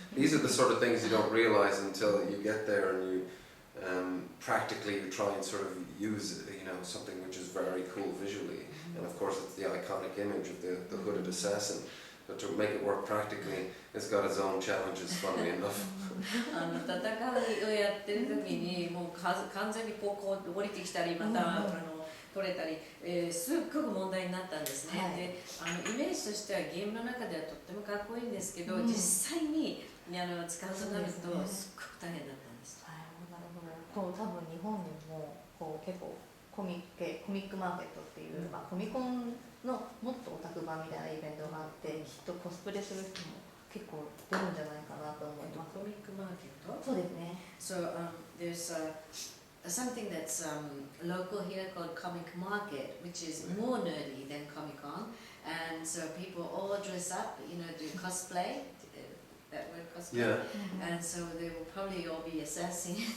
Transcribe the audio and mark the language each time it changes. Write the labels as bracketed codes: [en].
[en] These are the sort of things you don't realize until you get there and you practically you try and sort of use, you know, something which is very cool visually. And of course it's the iconic image of the hooded assassin. But to make it work practically, it's got its own challenges, funnily enough. [ja] 戦いをやってる時にもう完全にこう降りてきたりまた取れたり、すっごく問題になったんですね。でイメージとしてはゲームの中ではとってもかっこいいんですけど、実際に使うとなるとすっごく大変だったんです。なるほど。多分日本にも結構コミックマーケットっていう、コミコンのもっとオタク版みたいなイベントがあって、きっとコスプレする人も結構出るんじゃないかなと思います。コミックマーケット？そうですね。 [en] So there's something that's local here called Comic Market, which is more nerdy than Comic Con, and so people all dress up, you know, do cosplay. That word cosplay. Yeah. And so they will probably all be assessing.